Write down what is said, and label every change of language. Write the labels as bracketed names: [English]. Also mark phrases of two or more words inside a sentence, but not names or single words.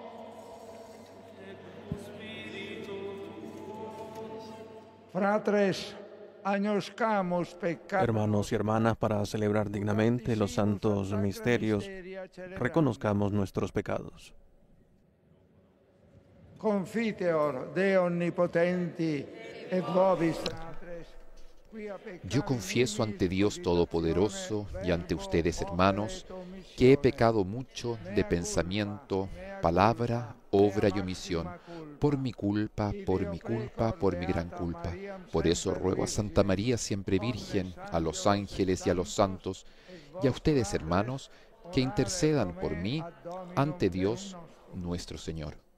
[Latin] Fratres, agnoscamus peccatum. [Spanish] Hermanos y hermanas, para celebrar dignamente los santos misterios, reconozcamos nuestros pecados. [Latin] Confiteor Dei omnipotenti et vobis fratres. [Spanish] Yo confieso ante Dios Todopoderoso y ante ustedes, hermanos, que he pecado mucho de pensamiento, palabra, obra y omisión, por mi culpa, por mi gran culpa. Por eso ruego a Santa María, siempre Virgen, a los ángeles y a los santos, y a ustedes, hermanos, que intercedan por mí ante Dios nuestro Señor.